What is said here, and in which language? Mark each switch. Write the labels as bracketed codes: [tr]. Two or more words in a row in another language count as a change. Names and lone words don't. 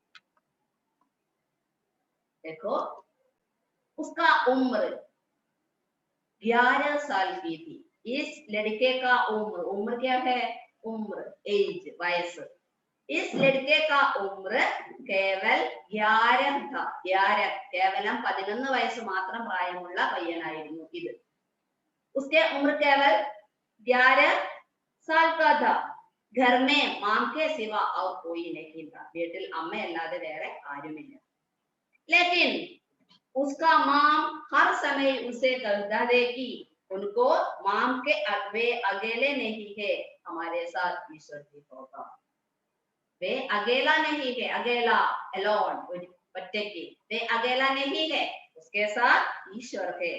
[hi] देखो, उसका उम्र 11 साल की थी। इस लड़के का उम्र क्या है? उम्र, एज, वयस। इस लड़के का उम्र केवल 11 था। 11, [ml] കേവലം 11 വയസ്സ് മാത്രം പ്രായമുള്ള പയ്യനായിരുന്നു ഇത്. [hi] उसके उम्र केवल 11 साल का था। घर में मां के सिवा और कोई नहीं था। [ml] വീട്ടിൽ അമ്മയല്ലാതെ വേറെ ആരുമില്ല. [hi] लेकिन उसका मां हर समय उसे कहता है कि उनको मां के वे अकेले नहीं है, हमारे साथ ईश्वर भी होगा। वे अकेला नहीं है, अकेला, एलोन, ഒറ്റയ്ക്ക്, वे अकेला नहीं है, उसके साथ ईश्वर है।